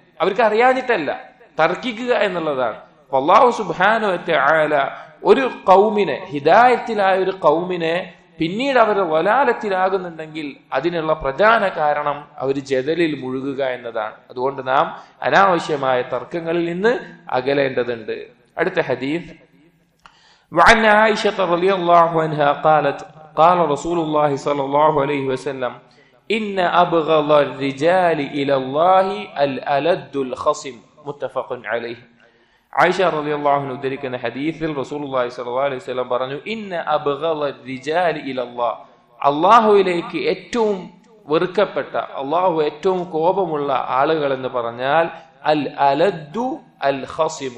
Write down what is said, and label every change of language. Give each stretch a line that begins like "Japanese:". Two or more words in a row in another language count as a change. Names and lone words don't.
Malayalam: അവർക്ക് അറിയാഞ്ഞിട്ടല്ല, തർക്കിക്കുക എന്നുള്ളതാണ്.
Arabic: الله سبحانه وتعالى
Malayalam: ഒരു ഖൗമിനെ, ഹിദായത്തിലായ ഒരു ഖൗമിനെ പിന്നീട് അവർ വലാലത്തിലാകുന്നുണ്ടെങ്കിൽ അതിനുള്ള പ്രധാന കാരണം അവർ ജദലിൽ മുഴുകുക എന്നതാണ്. അതുകൊണ്ട് നാം അനാവശ്യമായ തർക്കങ്ങളിൽ നിന്ന് അകലേണ്ടതുണ്ട്. അടുത്ത ഹദീസ്,
Arabic: وعن عائشة رضي الله عنها قالت قال رسول الله صلى الله عليه وسلم إن أبغض الرجال إلى الله الألد الخصم متفق عليه.
Malayalam: ആയിഷ
Arabic: رضي الله عنها
Malayalam: ഉദ്ധരിക്കുന്ന ഹദീസിൽ
Arabic: رسول الله صلى الله عليه وسلم
Malayalam: പറഞ്ഞു,
Arabic: إن أبغض الرجال إلى الله,
Malayalam: അല്ലാഹുവിലേക്ക് ഏറ്റവും വെറുക്കപ്പെട്ട, അല്ലാഹു ഏറ്റവും കോപമുള്ള ആളുകൾ എന്ന് പറഞ്ഞാൽ
Arabic: الألد الخصم.